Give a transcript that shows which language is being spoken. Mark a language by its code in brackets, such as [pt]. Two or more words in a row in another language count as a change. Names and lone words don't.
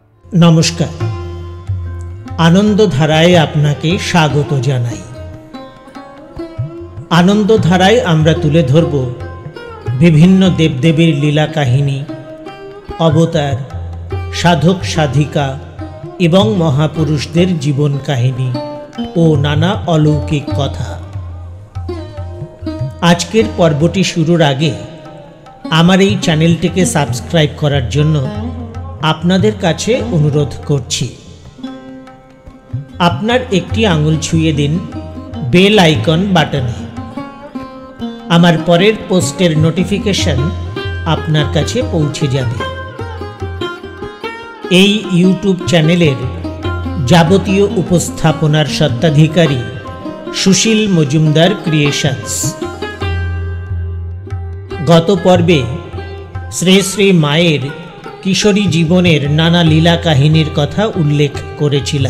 [bn] नमस्कार। আনন্দধারায় আপনাকে স্বাগত জানাই। আনন্দধারায় আমরা তুলে ধরব বিভিন্ন দেবদেবীর লীলা কাহিনী, অবতার, সাধক সাধিকা এবং মহাপুরুষদের জীবন কাহিনী ও নানা অলৌকিক কথা। আজকের পর্বটি শুরুর আগে আমার এই চ্যানেলটিকে সাবস্ক্রাইব করার জন্য আপনাদের কাছে অনুরোধ করছি। আপনার একটি আঙুল ছুঁইয়ে দিন [en] bell icon [bn] বাটনে। আমার পরের পোস্টের নোটিফিকেশন আপনার কাছে পৌঁছে যাবে। এই ইউটিউব চ্যানেলের যাবতীয় উপস্থাপনার স্বত্বাধিকারী সুশীল মজুমদার ক্রিয়েশনস। গত পর্বে শ্রী শ্রী মায়ের কিশোরী জীবনের নানা লীলা কাহিনীর কথা উল্লেখ করেছিলাম।